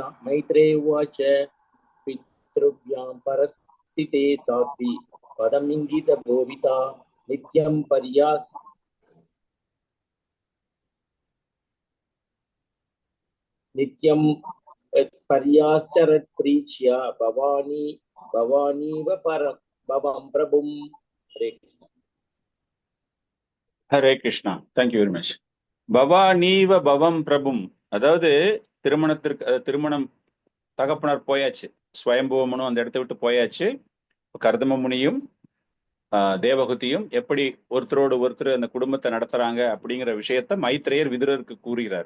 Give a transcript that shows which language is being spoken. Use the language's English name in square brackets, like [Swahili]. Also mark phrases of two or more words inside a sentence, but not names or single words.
[Sanskrit] मैत्रेय उवाच पितृभ्यां परस्थिते साध्वी पदमिङ्गित गोविता नित्यं पर्याश्चरत् प्रीच्या भवानीव भवं प्रभुम्. हरे कृष्णा. हरे कृष्णा. [English] thank you very much. [Sanskrit] भवानीव भवं प्रभुम्, [Tamil] அதாவது திருமணம் தகப்பனார் போயாச்சு, ஸ்வயம்புவமனும் அந்த இடத்த விட்டு போயாச்சு. கர்தம முனியும் தேவகுதியும் எப்படி ஒருத்தரோடு ஒருத்தர் அந்த குடும்பத்தை நடத்துறாங்க அப்படிங்கிற விஷயத்த மைத்ரேயர் விதுரருக்கு கூறுகிறார்.